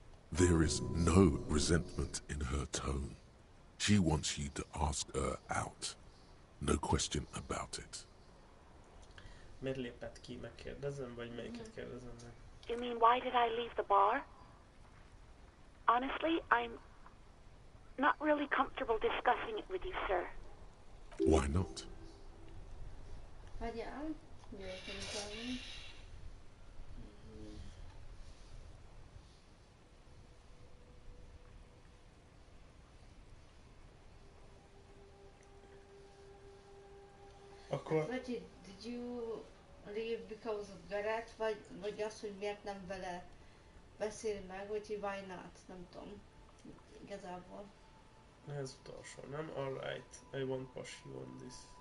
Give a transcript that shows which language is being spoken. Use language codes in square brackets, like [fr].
[en] There is no resentment in her tone. She wants you to ask her out. No question about it. [hu] Miért lépett ki? Megkérdezem, vagy melyiket kérdezem meg? [en] You mean, why did I leave the bar? Honestly, I'm not really comfortable discussing it with you, sir. Why not? [hu] Várjál. Jöjjön utána. Akkor... Vagy [en] did you leave because of Garrett, [hu] vagy az, hogy miért nem vele beszél meg, vagy hogy [en] why not, [hu] nem tudom. Igazából. Ez utolsó, nem? [en] Alright, I won't push you on this.